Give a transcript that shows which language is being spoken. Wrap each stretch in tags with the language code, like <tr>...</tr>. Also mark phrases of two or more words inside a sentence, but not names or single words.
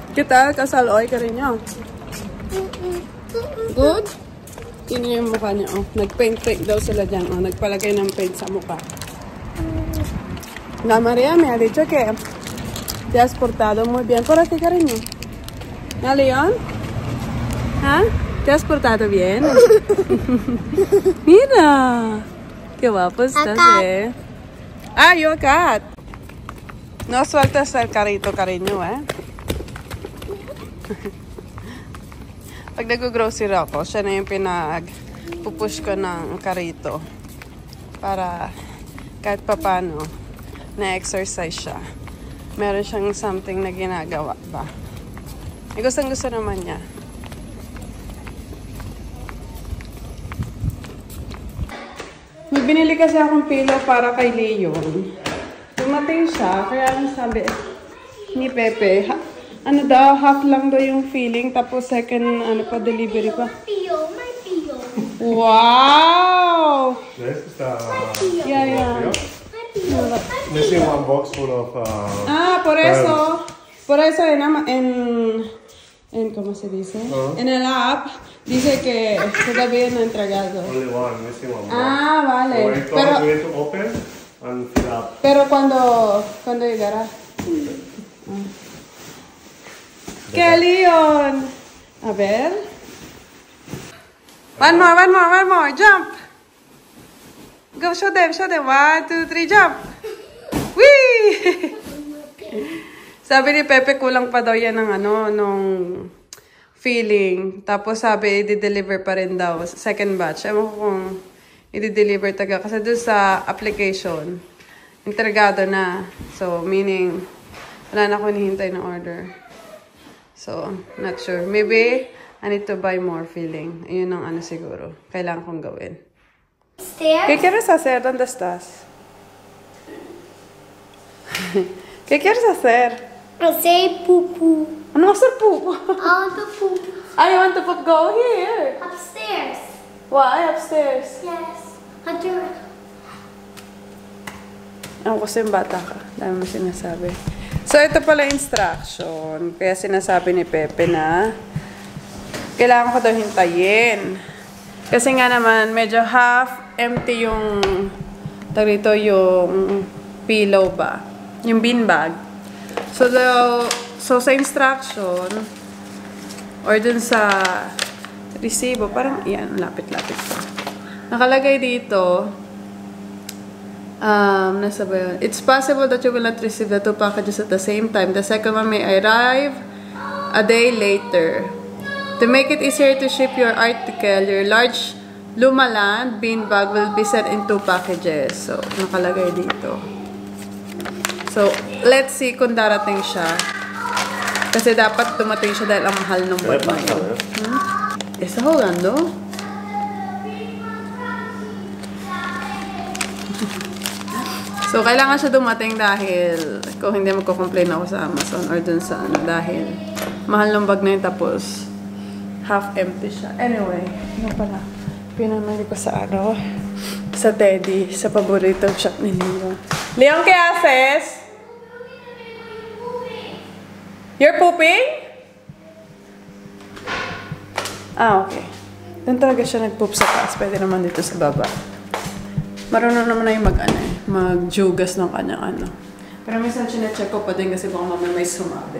<tl>tal? Kasaloy ka rin niyo? Good? Yun yung mukha niya, oh. Nag-paint daw sila dyan, oh. Nagpalagay ng paint sa mukha.</tl> <es>La María me ha dicho que te has portado muy bien. Por aquí, cariño. ¿No, León? ¿Ah? ¿Te has portado bien? Mira. Qué guapo estás, eh. Ah,</es> <en>you're a cat.</en> <es>No sueltas el carrito, cariño, eh.</es> <tl>Pag nag-grocery ako, siya na yung pinag-pupush ko ng karito. Para kahit papano, na-exercise siya. Meron siyang something na ginagawa ba. Eh, gustong-gusto naman niya. May binili kasi akong pillow para kay Leon. Dumating siya, kaya ang sabi ni Pepe, ano daw, half lang daw yung feeling, tapos second, ano pa, delivery pa.</tl> <en>My pillow. Wow! This is the... Yeah. Missing one box full of...</en> <es>Por eso ¿cómo se dice? En el app dice que todavía no he entregado.</es> <en>Only one, missing one box.</en> <es>Vale.</es> <en>So we need to open and fill up.</en> <es>Pero cuando llegará. ¡Qué Leon! A ver.</es> <en>One more, jump! Go, show them. 1, 2, 3, jump! Whee!</en> <tl>Sabi ni Pepe, kulang pa daw yan ng nung feeling. Tapos sabi, i-deliver pa rin daw.</tl> <en>Second batch.</en> <tl>Ewan ko kung i-deliver taga. Kasi doon sa application, entregado na.</tl> <en>So, meaning,</en> <tl>wala na akong hinihintay ng order.</tl> <en>So, not sure. Maybe, I need to buy more feeling.</en> <tl>Ayun ang siguro. Kailangan kong gawin.</tl> <en>Stairs?</en> <es>¿Qué quieres hacer? ¿Dónde estás? ¿Qué quieres hacer?</es> <en>Say poo-poo.</en> <tl>Ano hacer poop?</tl> <en>I want to poop. I want to poop. Go here. Upstairs. Why? Upstairs. Yes. Hunter.</en> <tl>Ako kasi yung bata ka. Dami mo sinasabi. So, ito pala instruction. Kaya sinasabi ni Pepe na kailangan ko daw hintayin. Kasi nga naman, medyo</tl> <en>half empty</en> <tl>yung yung pillow ba? Yung beanbag. So sa instruction, or dun sa resibo, parang, yan, lapit-lapit ko. Nakalagay dito, nasa ba yun?</tl> <en>It's possible that you will not receive the 2 packages at the same time. The second one may arrive a day later. To make it easier to ship your article, your large Lumaland beanbag will be sent in 2 packages. So,</en> <tl>nakalagay dito.</tl> <en>So, let's see</en> <tl>kung darating siya. Kasi dapat dumating siya dahil ang mahal ng bag na yun.</tl> <es>¿Estás jugando?</es> <tl>So, kailangan siya dumating dahil kung hindi magko-complain ako sa Amazon or dun sa dahil mahal ng bag na yun tapos</tl> <en>half empty</en> <tl>siya. Anyway, ano pala? Pinamali ko sa sa Teddy, sa paboritong shop ni Leon. Leon,</tl> <es>¿qué haces?</es> <en>You're pooping? Okay.</en> <tl>Doon talaga siya nag-poop sa taas. Pwede naman dito sa baba. Marunong naman na yung magjugas ng kanyang Pero minsan siya-check ko pa din kasi baka mamaya may sumabit.</tl>